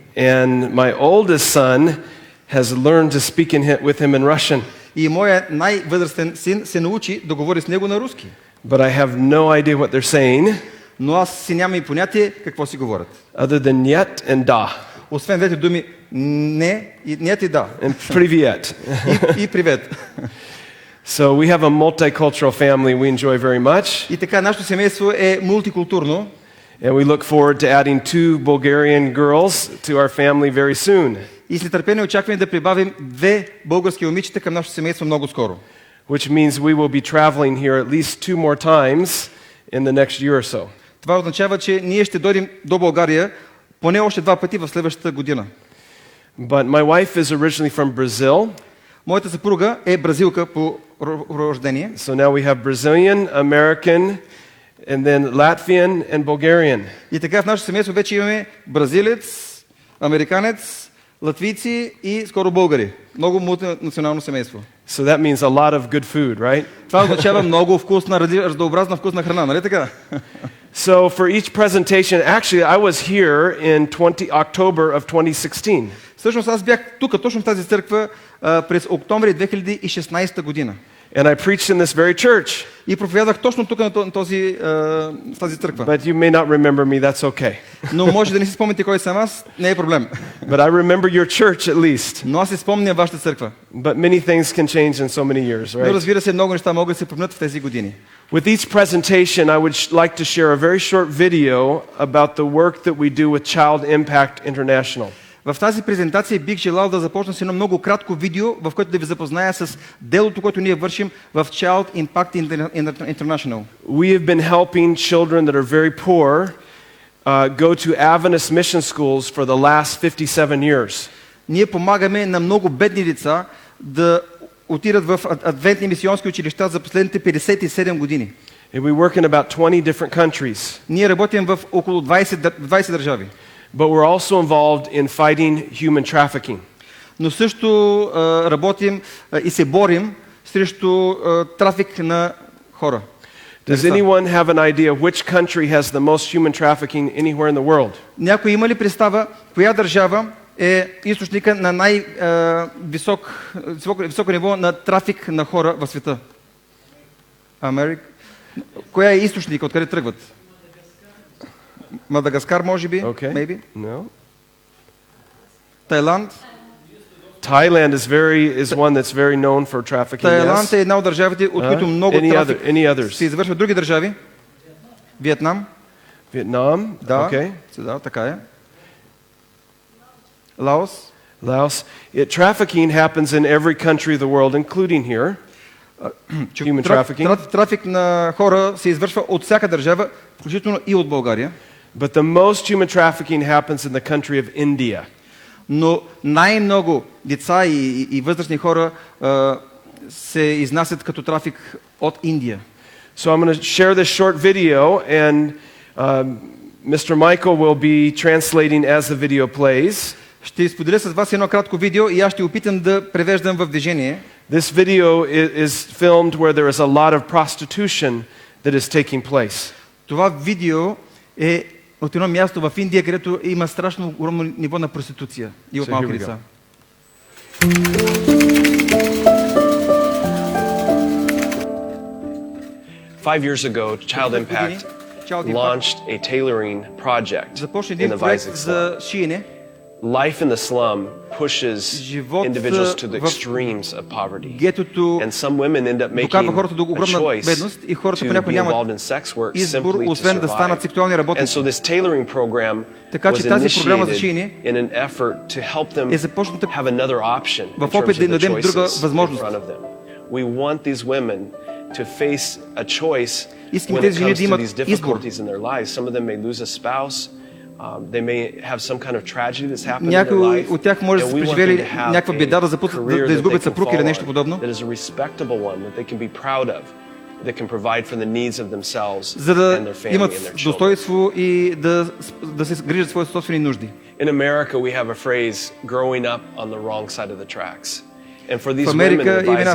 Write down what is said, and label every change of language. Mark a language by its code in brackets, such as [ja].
[en] And my oldest son has learned to speak with him in Russian. [bg] И моят най-възрастен син се научи да говори с него на руски. [en] But I have no idea what they're saying. [bg] Но аз си нямам и понятие какво си говорят. [en] Other than [ru] нет [en] and [ru] да. [bg] Освен двете думи не и нет и да. [en] And [ru] привет. [bg] И привет. [en] So we have a multicultural family we enjoy very much. [bg] И така, нашето семейство е мултикултурно. [en] And we look forward to adding 2 Bulgarian girls to our family very soon. [bg] И с нетърпение очакваме да прибавим 2 български момичета към нашето семейство много скоро. [en] Which means we will be traveling here at least 2 more times in the next year or so. [bg] Това означава, че ние ще дойдем до България поне още 2 пъти в следващата година. [en] But my wife is originally from Brazil. [bg] Моята съпруга е бразилка по рождение. [en] So now we have Brazilian, American, and then Latvian and Bulgarian. [bg] И така в нашето семейство вече имаме бразилец, американец, латвийци и скоро българи. Много мултинационално семейство. [en] So that means a lot of good food, right? [bg] Това означава много вкусна, разнообразна вкусна храна, нали така? [en] So for each presentation, actually I was here in October of 2016. [bg] Всъщност аз бях тук, точно в тази църква, през октомври 2016 година. [en] And I preached in this very church. [bg] И проповядах точно тук на тази църква. [en] But you may not remember me, that's okay. [bg] Но може да не си спомните кой съм аз, не е проблем. [en] But I remember your church at least. [bg] Но аз си спомням вашата църква. [en] But many things can change in so many years, [bg] Но [en] right? [bg] разбира се, много неща могат да се променят в тези години. [en] With each presentation, I would like to share a very short video about the work that we do with Child Impact International. [bg] В тази презентация бих желал да започна с едно много кратко видео, в което да ви запозная с делото, което ние вършим в Child Impact International. [en] We have been helping children that are very poor go to Adventist mission schools for the last 57 years. [bg] Ние помагаме на много бедни деца да отидат в адвентни мисионски училища за последните 57 години. [en] And we work in about 20 different countries. [bg] Ние работим в около 20 държави. [en] But we're also involved in fighting human trafficking. [bg] Но също работим и се борим срещу трафик на хора. [en] Does anyone have an idea which country has the most human trafficking anywhere in the world? [bg] Някой има ли представа коя държава е източника на високо ниво на трафик на хора в света? Америка. Коя е източника, откъде тръгват? Мадагаскар, може би? [en] Okay. Maybe. No. [bg] Тайланд. [en] Thailand is one that's very known for trafficking. [bg] Тайланд е една от държавите, от които много трафик [en] Any others? [bg] се извършва в други държави. Виетнам. [en] Vietnam. [bg] Да, [en] Okay. [bg] да, така е. Лаос. [en] Laos. Trafficking happens in every country of the world, including here. Human trafficking. [bg] Трафик на хора се извършва от всяка държава, включително и от България. [en] But the most human trafficking happens in the country of India. [bg] Но най-много деца и възрастни хора се изнасят като трафик от Индия. [en] So I'm going to share this short video, and Mr. Michael will be translating as the video plays. [bg] Ще споделя с вас едно кратко видео и аз ще опитам да превеждам в движение. [en] This video is filmed where there is a lot of prostitution that is taking place. [bg] Това видео е от едно място в Индия, където има страшно огромно ниво на проституция и от малки деца. [en] 5 years ago, Child Impact launched a tailoring project in the Vizag slum. Life in the slum pushes individuals to the extremes of poverty. And some women end up making a choice to be involved in sex work simply to survive. And so this tailoring program was initiated in an effort to help them have another option in terms of the choices in front of them. We want these women to face a choice when it comes to these difficulties in their lives. Some of them may lose a spouse. They may have some kind of tragedy that's happened in their life. [bg] От тях може да са преживели някаква беда, да изгубят съпруг или нещо подобно. [en] That is a respectable one that they can be proud of, that can provide for the needs of themselves [bg] за да [en] and their family and [bg] имат [en] their children. [bg] достоинство и да се грижат за своите собствени нужди. [en] In America we have a phrase, growing up on the wrong side of the tracks. And for these [bg] В [en] women in [bg] Америка [en] the [bg] има една